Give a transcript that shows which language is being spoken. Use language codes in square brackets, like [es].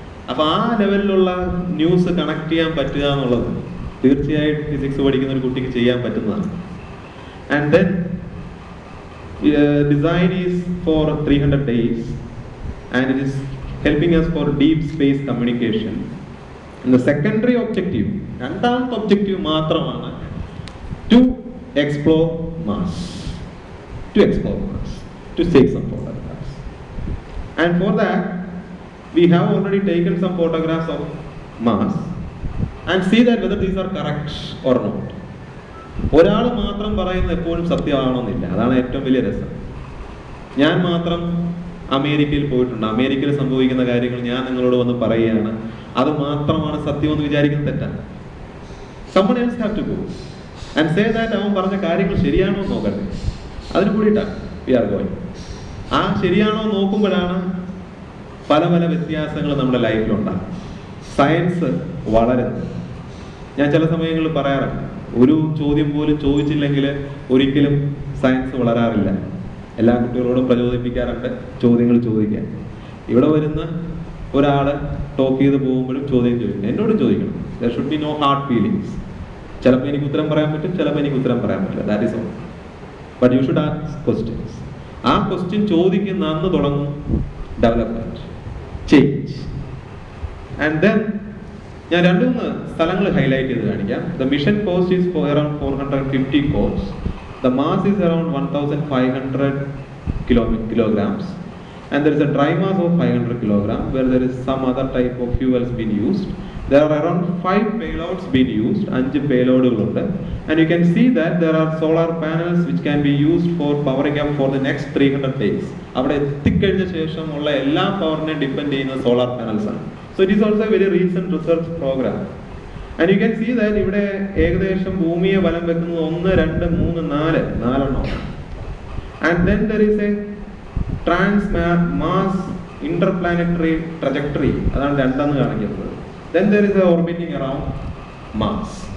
[ml] അപ്പൊ ആ ലെവലിലുള്ള ന്യൂസ് കണക്ട് ചെയ്യാൻ പറ്റുക എന്നുള്ളത് തീർച്ചയായിട്ടും ഫിസിക്സ് പഠിക്കുന്ന ഒരു കുട്ടിക്ക് ചെയ്യാൻ പറ്റുന്നതാണ്. [en] And then design is for 300 days and it is helping us for deep space communication. And the secondary objective, [ml] രണ്ടാമത്തെ ഒബ്ജക്റ്റീവ് മാത്രമാണ് [en] to explore Mars, to take some photographs. And for that we have already taken some photographs of Mars and see that whether these are correct or not. [ml] ഒരാൾ മാത്രം പറയുന്നത് എപ്പോഴും സത്യമാണെന്നില്ല. അതാണ് ഏറ്റവും വലിയ രസം. ഞാൻ മാത്രം അമേരിക്കയിൽ പോയിട്ടുണ്ട്, അമേരിക്കയിൽ സംഭവിക്കുന്ന കാര്യങ്ങൾ ഞാൻ നിങ്ങളോട് വന്ന് പറയുകയാണ്, അത് മാത്രമാണ് സത്യമെന്ന് വിചാരിക്കുന്നത് തെറ്റാണ്. [en] someone else have to go and say that [ml] അവൻ പറഞ്ഞ കാര്യങ്ങൾ ശരിയാണോ എന്ന് നോക്കട്ടെ. അതിന് കൂടിയിട്ടാണ് [en] we are going. [ml] ആ ശരിയാണോ നോക്കുമ്പോഴാണ് പല പല വ്യത്യാസങ്ങൾ നമ്മുടെ ലൈഫിലുണ്ടാകും. സയൻസ് വളരുന്നു. ഞാൻ ചില സമയങ്ങളിൽ പറയാറുണ്ട്, ഒരു ചോദ്യം പോലും ചോദിച്ചില്ലെങ്കിൽ ഒരിക്കലും സയൻസ് വളരാറില്ല. എല്ലാ കുട്ടികളോടും പ്രചോദിപ്പിക്കാറുണ്ട് ചോദ്യങ്ങൾ ചോദിക്കാൻ. ഇവിടെ വരുന്ന ഒരാൾ ടോക്ക് ചെയ്ത് പോകുമ്പോഴും ചോദ്യം ചോദിക്കണം, എന്നോടും ചോദിക്കണം. [en] There should be no hard feelings. [ml] ചിലപ്പോൾ എനിക്ക് ഉത്തരം പറയാൻ പറ്റും, ചിലപ്പോൾ എനിക്ക് ഉത്തരം പറയാൻ പറ്റില്ല. [en] That is all. But you should ask questions. [ml] ആ ക്വസ്റ്റ്യൻ ചോദിക്കുന്ന അന്ന് തുടങ്ങും ഡെവലപ്മെന്റ്, ചേഞ്ച്. [en] and then [ml] ഞാൻ 2-3 സ്ഥലങ്ങൾ ഹൈലൈറ്റ് ചെയ്ത് കാണിക്കാം. [en] The mission cost is around 450 crores. The mass is around 1,500 kilograms. And there is a dry mass of 500 kilograms where there is some other type of fuels being used. There are around 5 payloads being used, 5 payloads, and you can see that there are solar panels which can be used for powering up for the next 300 days. [ml] അവിടെ എത്തിക്കഴിഞ്ഞ ശേഷമുള്ള എല്ലാ പവറിനെ depend ചെയ്യുന്ന solar panels ആണ്. [en] So it is also a very recent research program. And you can see that [ml] ഇവിടെ ഏകദേശം ഭൂമിയെ വലം വെക്കുന്നത് 1, 2, 3, 4 4 [en] And then there is a trans-mass interplanetary trajectory. [ml] അതാണ് 2 എന്ന് കാണിക്കുന്നത്. [en] Then there is a orbiting around Mars.